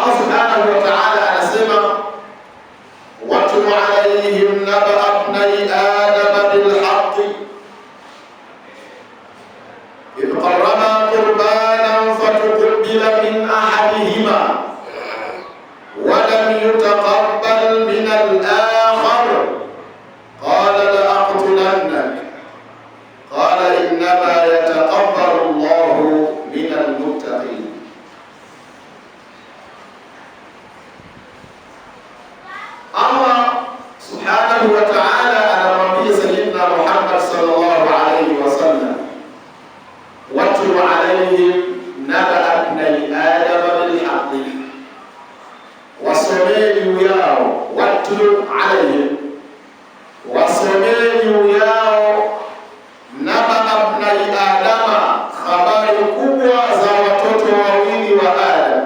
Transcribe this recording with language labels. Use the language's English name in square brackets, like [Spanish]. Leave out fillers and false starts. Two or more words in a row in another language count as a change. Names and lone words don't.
[Arabic] سبحانه وتعالى anasema, واتل عليهم نبأ ابني آدم بالحق إذ قربا قربانا فتقبل من أحدهما ولم يتقبل من الآخر قال لأقتلنك قال إنما يتقبل الله من المتقين. [Swahili] Allah [Arabic] سبحانه وتعالى [Swahili] anamwambia Sayyidina Muhammad [Arabic] صلى الله عليه وسلم, واتل عليهم نبأ ابني آدم بالحق, [Swahili] wasomee juu yao, [Arabic] واتل عليهم, [Swahili] wasomee juu yao [Arabic] نبأ ابني آدم, [Swahili] habari kubwa za watoto wawili wa Adam.